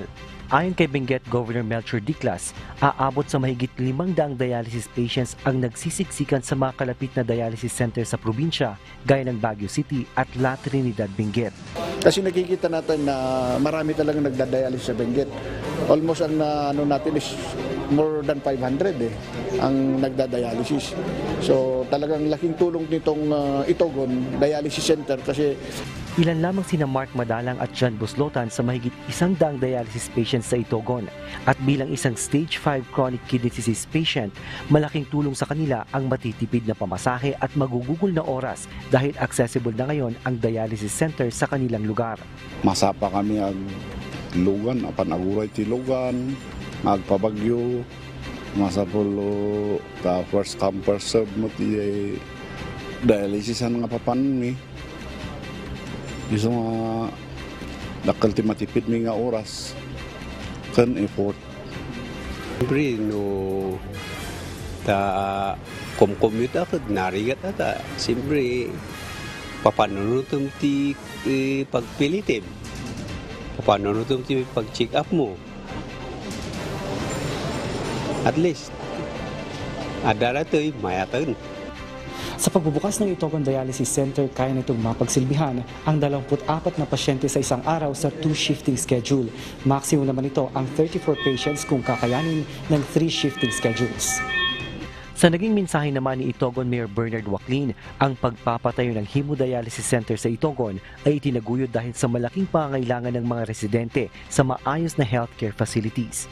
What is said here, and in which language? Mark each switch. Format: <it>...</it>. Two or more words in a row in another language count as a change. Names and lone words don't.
<tl>Ayon kay Benguet Governor Melchor Diclas, aabot sa mahigit 500</tl> <en>dialysis patients</en> <tl>ang nagsisiksikan sa mga kalapit na</tl> <en>dialysis center</en> <tl>sa probinsya gaya ng Baguio City at La Trinidad, Benguet. Kasi nakikita natin na marami talagang nagda-dialysis sa Benguet. Almost ang natin is</tl> <en>more than 500</en> <tl>ang nagda-dialysis. So talagang laking tulong nitong Itogon Dialysis Center kasi ilan lamang sina Mark Madalang at John Buslotan sa mahigit 100</tl> <en>dialysis patients</en> <tl>sa Itogon. At bilang isang</tl> <en>stage 5 chronic kidney disease patient,</en> <tl>malaking tulong sa kanila ang matitipid na pamasahe at magugugol na oras dahil accessible na ngayon ang</tl> <en>dialysis center</en> <tl>sa kanilang lugar.</tl> <ilo>Masapa kami ang lugan, apan aguray ti lugan, magpabagyo, masapulo, ta</ilo> <en>first come first serve</en> <ilo>mo ti dialysis nga papan mi. Iso nga dakal ti matipid mi nga oras kan effort. Siyempre, no ta commute ako, narigat ata. Siyempre, papanunutom ti pagpilitim. Papanunutom ti pag-check up mo.</ilo> <en>At least,</en> <ilo>adara to'y mayatan.</ilo> <tl>Sa pagbubukas ng Itogon Dialysis Center, kaya nitong mapagsilbihan ang 24 na pasyente sa isang araw sa 2</tl> <en>shifting schedule.</en> <tl>Maximum naman ito ang 34 patients kung kakayanin ng 3</tl> <en>shifting schedules.</en> <tl>Sa naging mensahe naman ni Itogon Mayor Bernard Waclin, ang pagpapatayo ng hemodialysis center sa Itogon ay itinaguyod dahil sa malaking pangangailangan ng mga residente sa maayos na</tl> <en>healthcare facilities.</en>